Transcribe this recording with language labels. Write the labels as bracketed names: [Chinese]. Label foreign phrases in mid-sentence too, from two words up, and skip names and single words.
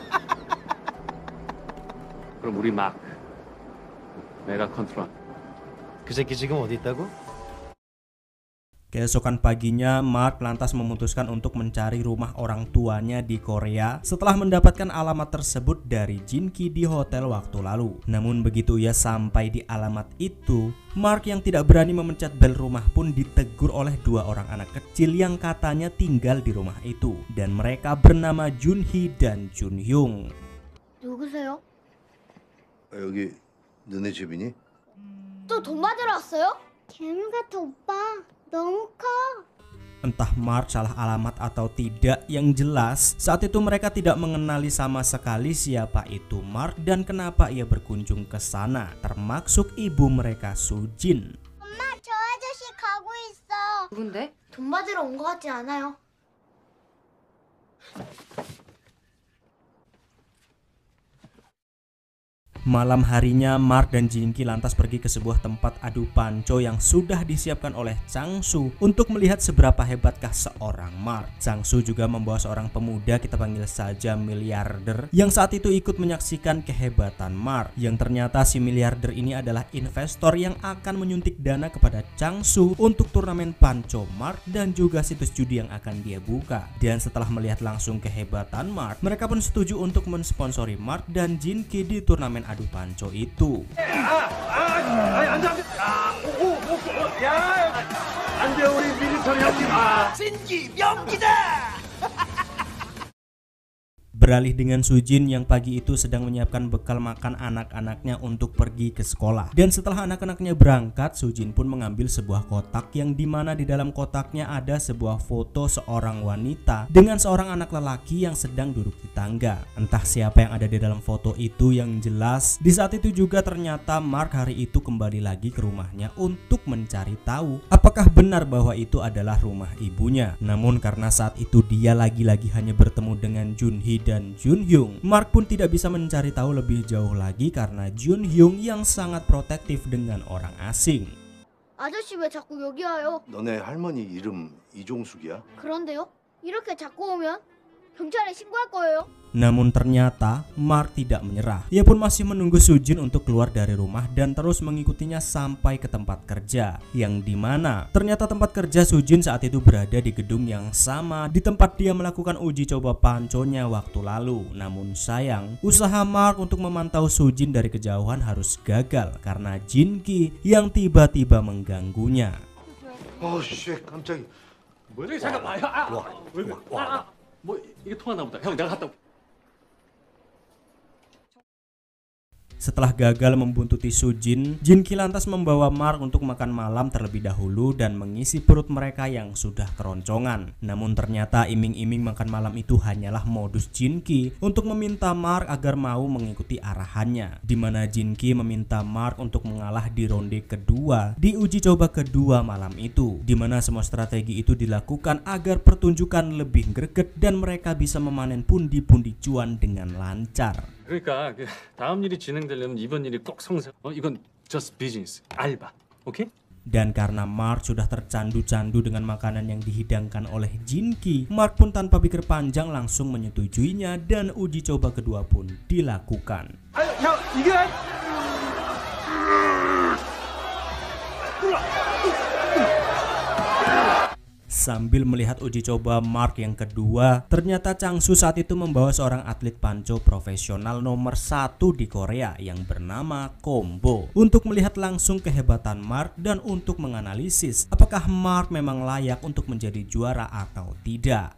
[Korean] 그럼 우리 막 메가 컨트롤. 그 새끼 지금 어디 있다고? [Indonesian] Keesokan paginya, Mark lantas memutuskan untuk mencari rumah orang tuanya di Korea setelah mendapatkan alamat tersebut dari Jin Ki di hotel waktu lalu. Namun begitu ia sampai di alamat itu, Mark yang tidak berani memencet bel rumah pun ditegur oleh dua orang anak kecil yang katanya tinggal di rumah itu. Dan mereka bernama Jun Hee dan Jun Hyung. [Korean] 누구세요? 여기 너네 집이니? 또 돈 받으러 왔어요? 괴물 같아 오빠. 너무 커. [Indonesian] Entah Mark salah alamat atau tidak, yang jelas saat itu mereka tidak mengenali sama sekali siapa itu Mark dan kenapa ia berkunjung ke sana, termasuk ibu mereka Sujin. [Korean] 엄마 저 아저씨 가고 있어. 누군데? 돈 받으러 온 것 같지 않아요? [Indonesian] Malam harinya, Mark dan Jin Ki lantas pergi ke sebuah tempat adu panco yang sudah disiapkan oleh Chang-soo untuk melihat seberapa hebatkah seorang Mark. Chang-soo juga membawa seorang pemuda, kita panggil saja miliarder, yang saat itu ikut menyaksikan kehebatan Mark. Yang ternyata si miliarder ini adalah investor yang akan menyuntik dana kepada Chang-soo untuk turnamen panco Mark dan juga situs judi yang akan dia buka. Dan setelah melihat langsung kehebatan Mark, mereka pun setuju untuk mensponsori Mark dan Jin Ki di turnamen adu panco itu. [Korean] 안돼 우리 미리터리 형님. 진기 명기다. [Indonesian] Beralih dengan Sujin yang pagi itu sedang menyiapkan bekal makan anak-anaknya untuk pergi ke sekolah. Dan setelah anak-anaknya berangkat, Sujin pun mengambil sebuah kotak yang dimana di dalam kotaknya ada sebuah foto seorang wanita dengan seorang anak lelaki yang sedang duduk di tangga. Entah siapa yang ada di dalam foto itu, yang jelas di saat itu juga ternyata Mark hari itu kembali lagi ke rumahnya untuk mencari tahu apakah benar bahwa itu adalah rumah ibunya. Namun karena saat itu dia lagi-lagi hanya bertemu dengan Jun Hee dan Jun Hyung, Mark pun tidak bisa mencari tahu lebih jauh lagi karena Jun Hyung yang sangat protektif dengan orang asing. [Korean] 아저씨 왜 자꾸 여기 와요? 너네 할머니 이름 이종숙이야? 그런데요? 이렇게 자꾸 오면 경찰에 신고할 거예요. [Indonesian] Namun ternyata Mark tidak menyerah. Ia pun masih menunggu Sujin untuk keluar dari rumah dan terus mengikutinya sampai ke tempat kerja, yang dimana ternyata tempat kerja Sujin saat itu berada di gedung yang sama di tempat dia melakukan uji coba panconya waktu lalu. Namun sayang, usaha Mark untuk memantau Sujin dari kejauhan harus gagal karena Jin Ki yang tiba-tiba mengganggunya. [Korean] 어씨 깜짝이야. 뭐지? 잠깐 봐요. 와. 뭐 이게 통하나 보다. 형 내가 갔다. [Indonesian] Setelah gagal membuntuti Sujin, Jin-ki lantas membawa Mark untuk makan malam terlebih dahulu dan mengisi perut mereka yang sudah keroncongan. Namun ternyata iming-iming makan malam itu hanyalah modus Jin-ki untuk meminta Mark agar mau mengikuti arahannya, di mana Jin-ki meminta Mark untuk mengalah di ronde kedua di uji coba kedua malam itu, di mana semua strategi itu dilakukan agar pertunjukan lebih greget dan mereka bisa memanen pundi-pundi cuan dengan lancar. [Korean] 그러니까 그 다음 일이 진행되려면 이번 일이 꼭 성사. [English] 이건 just business, [Korean] 알바. 오케이? [Indonesian] Dan karena Mark sudah tercandu-candu dengan makanan yang dihidangkan oleh Jin-ki, Mark pun tanpa pikir panjang langsung menyetujuinya dan uji coba kedua pun dilakukan. [Korean] 아유, 형, 이게 [Indonesian] Sambil melihat uji coba Mark yang kedua, ternyata Chang-soo saat itu membawa seorang atlet panco profesional nomor 1 di Korea yang bernama Kombo untuk melihat langsung kehebatan Mark dan untuk menganalisis apakah Mark memang layak untuk menjadi juara atau tidak.